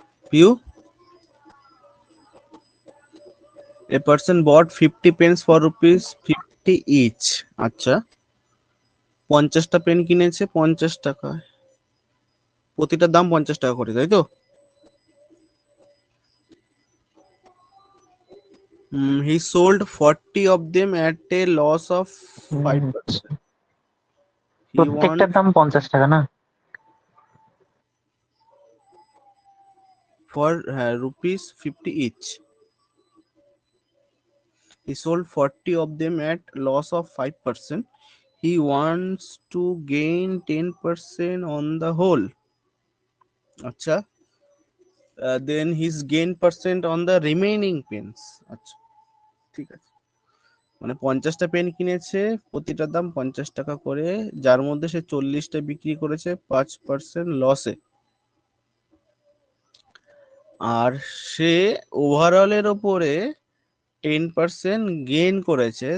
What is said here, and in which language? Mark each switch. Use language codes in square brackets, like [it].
[en] পিউ, a person bought 50 pens for rupees 50 each. [bn] আচ্ছা, 50টা pen কিনেছে 50 টাকায়, প্রতিটার দাম 50 টাকা করে, [en] তাই তো? He sold 40 of them at a loss of 5%. He won [bn] প্রত্যেকটার দাম 50 টাকা না? [en] for rupees 50 each. He sold 40 of them at loss of 5%. He wants to gain 10% on the whole. [bn] আচ্ছা, [en] then his gain percent on the remaining pens. [bn] আচ্ছা, ঠিক আছে। মানে 50টা pen কিনেছে, প্রতিটার দাম 50 টাকা করে, যার মধ্যে সে 40টা বিক্রি করেছে 5% লসে, আর সে ওভারঅলের ওপরে 10% গেইন করেছে।